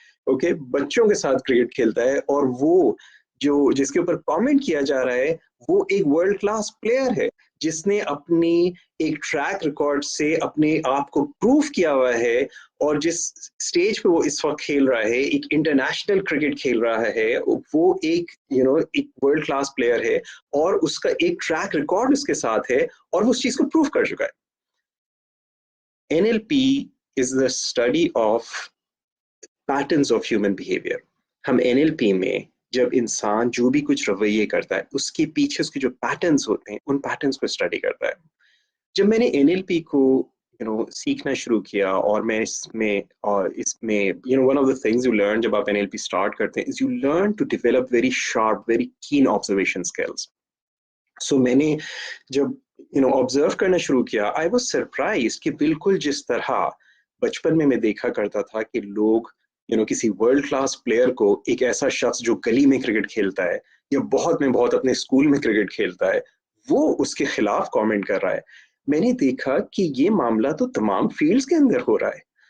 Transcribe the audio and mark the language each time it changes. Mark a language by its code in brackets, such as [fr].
[ur] Okay, بچوں کے ساتھ کرکٹ کھیلتا ہے، اور وہ جو جس کے اوپر کامنٹ کیا جا رہا ہے وہ ایک ورلڈ کلاس پلیئر ہے جس نے اپنی ایک ٹریک ریکارڈ سے اپنے آپ کو پروف کیا ہوا ہے، اور جس سٹیج پہ وہ اس وقت کھیل رہا ہے، ایک انٹرنیشنل کرکٹ کھیل رہا ہے، وہ ایک ایک ورلڈ کلاس پلیئر ہے، اور اس کا ایک ٹریک ریکارڈ اس کے ساتھ ہے، اور وہ اس چیز کو پروف کر چکا ہے. [en] NLP is the study of patterns of human behavior. [ur] ہم NLP میں جب انسان جو بھی کچھ رویے کرتا ہے اس کے پیچھے اس کے جو پیٹرنز ہوتے ہیں ان پیٹرنز کو اسٹڈی کرتا ہے. جب میں نے NLP کو سیکھنا شروع کیا، اور میں اس میں [en] one of the things you learn [ur] جب آپ NLP اسٹارٹ کرتے ہیں [en] is you learn to develop very sharp, very keen observation skills. [ur] سو میں نے جب آبزرو کرنا شروع کیا، [en] I was surprised [ur] کہ بالکل جس طرح بچپن میں دیکھا کرتا تھا کہ لوگ کسی ورلڈ کلاس پلیئر کو، ایک ایسا شخص جو گلی میں کرکٹ کھیلتا ہے یا بہت اپنے اسکول میں کرکٹ کھیلتا ہے، وہ اس کے خلاف کامنٹ کر رہا ہے، میں نے دیکھا کہ یہ معاملہ تو تمام فیلڈز کے اندر ہو رہا ہے.